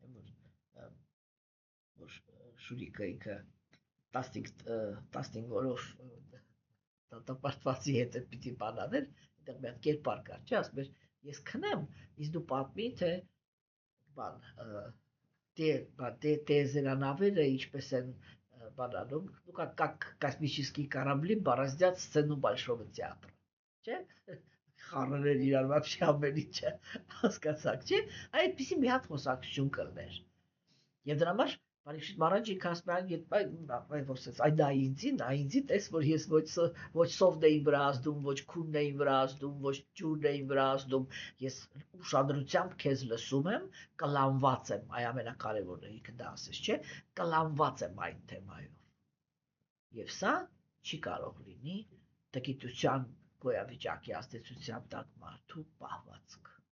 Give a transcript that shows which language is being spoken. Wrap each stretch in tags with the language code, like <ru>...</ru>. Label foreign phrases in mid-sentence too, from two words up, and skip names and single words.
<hy>որ Շուրիկը ինքը 15 օրով դատապարտվածի հետ պիտի բանաներ, այդտեղ մի հատ կերպար կար, չէ, ասում էր, ես քնեմ, իսկ դու պատմի, թե տեզերանավերը ինչպես են բանանում,</hy> <ru>ну как космические корабли бороздят сцену Большого театра,</ru> <hy>չէ, խառնել էր իրար вообще ամեն ինչը, հասկացաք, չէ, այդպիսի մի հատ խոսակցություն կլներ։ Եվ դրա համար Պարիքշիտ Մահարաջը ինքը ասում է, այ դա ինձի, տես, որ ես ոչ սովն էին վրա ազդում, ոչ քունն էին վրա ազդում, ոչ ջուրն էին վրա ազդում, ես ուշադրությամբ քեզ լսում եմ, կլանված եմ, այ ամենակարևորը ինքը դա ասես, չէ, կլանված եմ այդ թեմայով։ Եվ սա չի կարող լինի տգիտության գոյավիճակի ազդեցության տակ մարդու պահվածք։</hy>